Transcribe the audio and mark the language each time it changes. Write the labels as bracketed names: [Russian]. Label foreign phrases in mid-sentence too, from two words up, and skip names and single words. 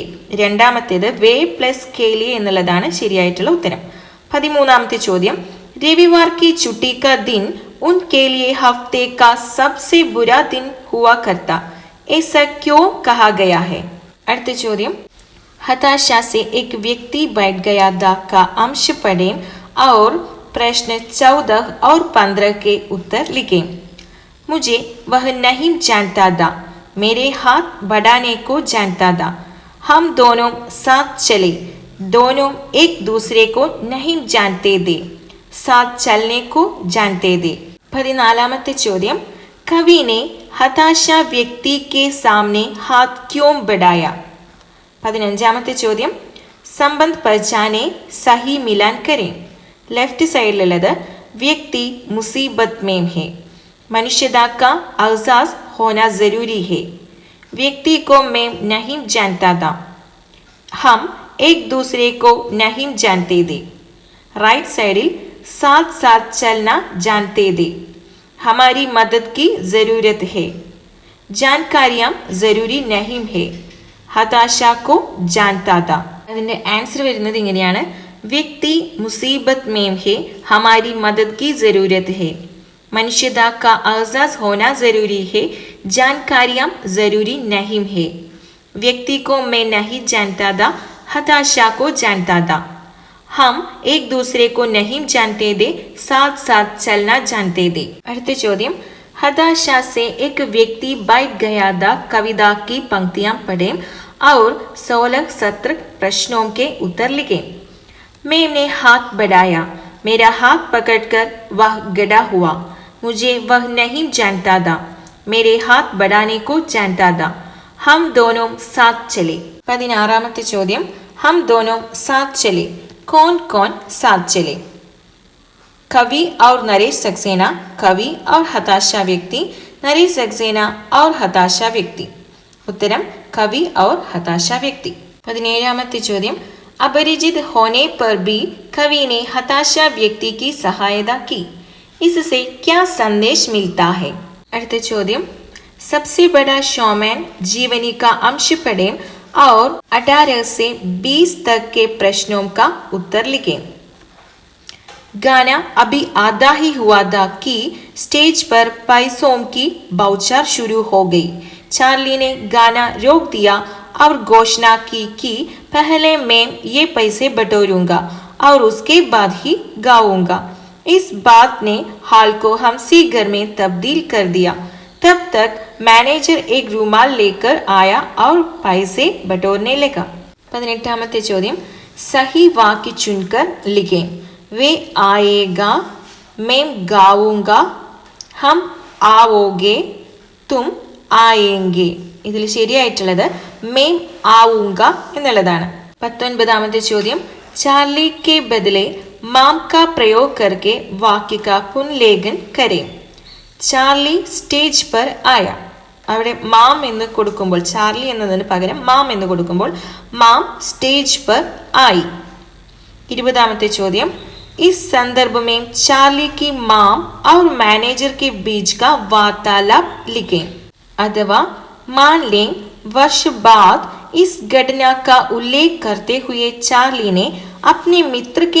[Malayalam] രണ്ടാമത്തേത് [Hindi] वे प्लस के लिए [Malayalam] എന്നുള്ളതാണ് ശരിയായിട്ടുള്ള ഉത്തരം. 13ാമത്തെ ചോദ്യം, [Hindi] रविवार की छुट्टी का दिन उनके लिए हफ्ते का सबसे बुरा दिन हुआ करता, ऐसा क्यों कहा गया है? [Malayalam] അടുത്ത ചോദ്യം, [Hindi] हताशा से एक व्यक्ति बैठ गया था का अंश पढ़ें और प्रश्न 14 और 15 के उत्तर लिखें. मुझे वह नहीं जानता था, मेरे हाथ बढ़ाने को जानता था, हम दोनों साथ चले, दोनों एक दूसरे को नहीं जानते थे, साथ चलने को जानते थे. [Malayalam] 14ാമത്തെ ചോദ്യം, [Hindi] कवि ने हताशा व्यक्ति के सामने हाथ क्यों बढ़ाया? [Malayalam] 15ാമത്തെ ചോദ്യം, [Hindi] संबंध पहचाने सही मिलान करें. [Malayalam] ലെഫ്റ്റ് സൈഡിലുള്ളത് [Hindi] व्यक्ति मुसीबत में है, मनुष्यता का एहसास होना जरूरी है, व्यक्ति को मैं नहीं जानता था, हम एक दूसरे को नहीं जानते थे. राइट साइडिल साथ साथ चलना जानते थे, हमारी मदद की ज़रूरत है, जानकारियाँ ज़रूरी नहीं है, हताशा को जानता था. [Malayalam] അതിൻ്റെ ആൻസർ വരുന്നത് ഇങ്ങനെയാണ്: [Hindi] व्यक्ति मुसीबत में है, हमारी मदद की ज़रूरत है, मनुष्यता का एहसास होना ज़रूरी है, जानकारियाँ ज़रूरी नहीं है, व्यक्ति को मैं नहीं जानता था, हताशा को जानता था, हम एक दूसरे को नहीं जानते थे, साथ साथ चलना जानते थे. [Malayalam] അടുത്ത ചോദ്യം, [Hindi] हताशा से एक व्यक्ति बैठ गया था कविता की पंक्तियां पढ़ें और 16-17 प्रश्नों के उत्तर लिखें. मैंने हाथ बढ़ाया, मेरा हाथ पकड़कर वह गड़ा हुआ, मुझे वह नहीं जानता था, मेरे हाथ बढ़ाने को जानता था, हम दोनों साथ चले. [Malayalam] 16ാമത്തെ ചോദ്യം, [Hindi] हम दोनों साथ चले, कौन कौन साथ चले? कवि और नरेश सक्सेना कवि और हताशा व्यक्ति नरेश सक्सेना और हताशा व्यक्ति उत्तरम कवि और हताशा व्यक्ति [Malayalam] 17ാമത്തെ ചോദ്യം [Hindi] अपरिचित होने पर भी कवि ने हताशा व्यक्ति की सहायता की इससे क्या संदेश मिलता है [Malayalam] അടുത്ത ചോദ്യം [Hindi] सबसे बड़ा शोमैन जीवनी का अंश पढ़ें और 18 से 20 तक के प्रश्नों का उत्तर लिखें गाना अभी आधा ही हुआ था कि स्टेज पर पैसों की बौछार शुरू हो गई चार्ली ने गाना रोक दिया और घोषणा की कि पहले मैं ये पैसे बटोरूंगा और उसके बाद ही गाऊंगा इस बात ने हाल को हंसी घर में तब्दील कर दिया तब तक मैनेजर एक रूमाल लेकर आया और पैसे बटोरने लगा [Malayalam] 18ാമത്തെ ചോദ്യം [Hindi] सही वाक्य चुनकर लिखें वे आएगा मैं गाऊंगा हम आओगे तुम आएंगे [Malayalam] ഇതിൽ ശരിയായിട്ടുള്ളത് [Hindi] मैं आऊंगा [Malayalam] എന്നുള്ളതാണ് 19ാമത്തെ ചോദ്യം [Hindi] चार्ली के बदले माम का प्रयोग करके वाक्य का पुनर्लेखन करें चार्ली स्टेज पर आया [Malayalam] അവിടെ മാം എന്ന് കൊടുക്കുമ്പോൾ ചാർലി എന്നതിന് പകരം മാം എന്ന് കൊടുക്കുമ്പോൾ [Hindi] मॉम स्टेज पर आई [Malayalam] 20ാമത്തെ ചോദ്യം [Hindi] इस संदर्भ में चार्ली की माम और मैनेजर के बीच का वार्तालाप लिखें अथवा मान लें वर्ष बाद इस घटना का उल्लेख करते हुए चार्ली ने अपने मित्र के